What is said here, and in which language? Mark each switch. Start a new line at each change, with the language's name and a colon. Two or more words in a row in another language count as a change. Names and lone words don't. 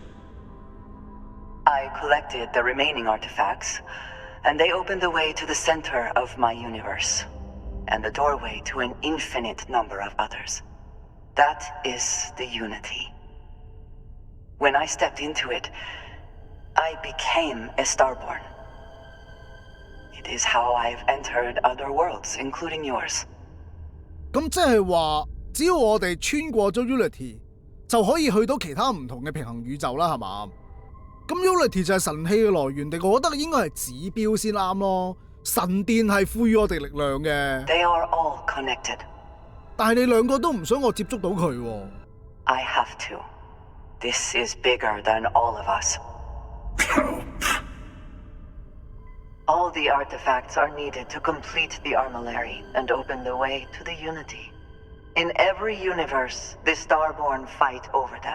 English: I collected the remaining artifacts, and they opened the way to the center of my universe, and the doorway to an infinite number of others. That is the Unity. When I stepped into it, I became a Starborn. It is how I've entered other worlds, including yours.
Cantonese: 咁即係話，只要我哋穿過咗 Unity， 就可以去到其他唔同嘅平衡宇宙啦，係嘛？咁 Unity 就係神器嘅來源地，我覺得應該係指標先啱咯。神殿係賦予我哋力量嘅。
English: They are all connected.
Cantonese: 但係你兩個都唔想我接觸到佢喎。
English: I have to. This is bigger than all of us. All the artifacts are needed to complete the armillary and open the way to the Unity. In every universe, the Starborn fight over them.